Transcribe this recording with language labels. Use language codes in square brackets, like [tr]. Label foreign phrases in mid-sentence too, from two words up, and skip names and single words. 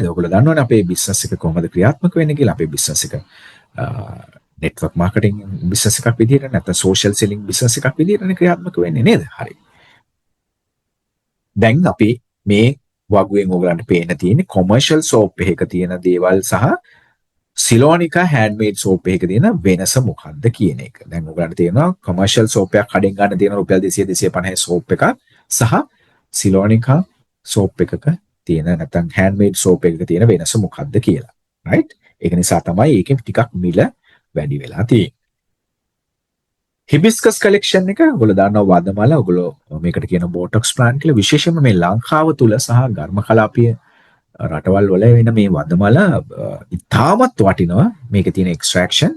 [si] ඔයගොල්ලෝ දන්නවනේ අපේ business එක කොහොමද ක්‍රියාත්මක වෙන්නේ කියලා. අපේ business එක [en] network marketing business [si] එකක් විදිහට නැත්නම් [en] social selling business [si] එකක් විදිහටනේ ක්‍රියාත්මක වෙන්නේ නේද? හරි. දැන් අපි මේ වගුවෙන් ඔයගලන්ට පේන්න තියෙන්නේ [en] commercial soap [si] එකක තියෙන දේවල් සහ Silonica [en] handmade soap [si] එකක තියෙන වෙනස මොකක්ද කියන එක. දැන් ඔයගලන්ට තේරෙනවා [en] commercial soap [si] එකක් කඩෙන් ගන්න තියෙන රුපියල් 200 250 soap එකක් සහ Silonica soap එකක තියෙන නැත්නම් [en] handmade soap [si] එකක තියෙන වෙනස මොකක්ද කියලා. right? ඒක නිසා තමයි ඒකෙන් ටිකක් මිල වැඩි වෙලා තියෙන්නේ. [en] hibiscus collection [si] එක ඔයගොල්ලෝ දන්නවා වදමල ඔයගොල්ලෝ මේකට කියන [en] botox plant [si] කියලා විශේෂයෙන්ම මේ ලංකාව තුල සහ ඝර්ම කලාපීය රටවල් වල වෙන මේ වදමල ඉතාමත් වටිනවා මේකේ තියෙන එක්ස්ට්‍රැක්ෂන්ස්.